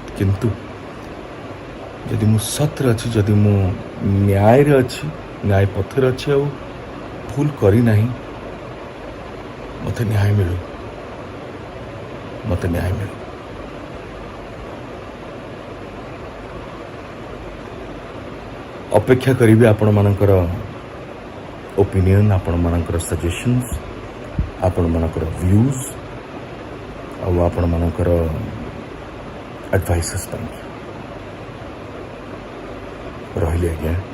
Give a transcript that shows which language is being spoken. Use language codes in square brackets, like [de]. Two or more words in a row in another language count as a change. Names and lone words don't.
[or] କିନ୍ତୁ ଯଦି ମୁଁ ସତ୍ୟରେ ଅଛି, ଯଦି ମୁଁ ନ୍ୟାୟରେ ଅଛି, ନ୍ୟାୟ ପଥରେ ଅଛି ଆଉ ଭୁଲ କରିନାହିଁ, ମୋତେ ନ୍ୟାୟ ମିଳୁ, ମୋତେ ନ୍ୟାୟ ମିଳୁ। ଅପେକ୍ଷା କରି ଆପଣମାନଙ୍କର ଓପିନିଅନ, ଆପଣମାନଙ୍କର ସଜେସନ୍ସ, ଆପଣମାନଙ୍କର ଭ୍ୟୁଜ ଔର ଆପଣମାନଙ୍କର ଆଡଭାଇଜେସ ରହି ଆଜ୍ଞା।